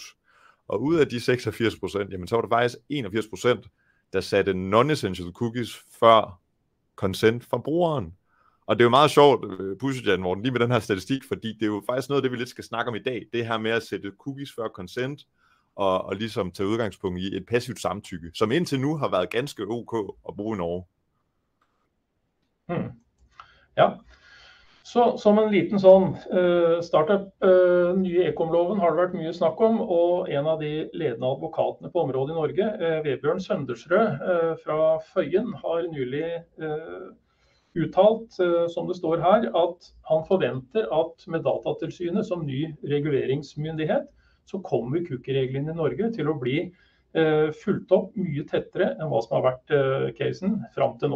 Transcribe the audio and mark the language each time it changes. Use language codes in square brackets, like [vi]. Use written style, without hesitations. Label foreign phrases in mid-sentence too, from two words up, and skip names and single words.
[da] Og ud af de 86%, jamen så var der faktisk 81%, der satte [en] non-essential cookies [da] før consent fra brugeren. Og det er jo meget sjovt, Jan Morten, lige med den her statistik, fordi det er jo faktisk noget af det, vi lidt skal snakke om i dag. Det her med at sætte cookies før consent, og ligesom tage udgangspunkt i et passivt samtykke, som indtil nu har været ganske ok at bruge i Norge. [no] Ja, så som en liten sånn startup, nye e-com-loven har det vært mye snakk om, og en av de ledende advokatene på området i Norge, Vebjørn Søndersrød fra Føyen, har nylig uttalt, som det står her, at han forventer at med Datatilsynet som ny reguleringsmyndighet, så kommer cookie-reglene i Norge til å bli fulgt opp mye tettere enn hva som har vært casen frem til nå.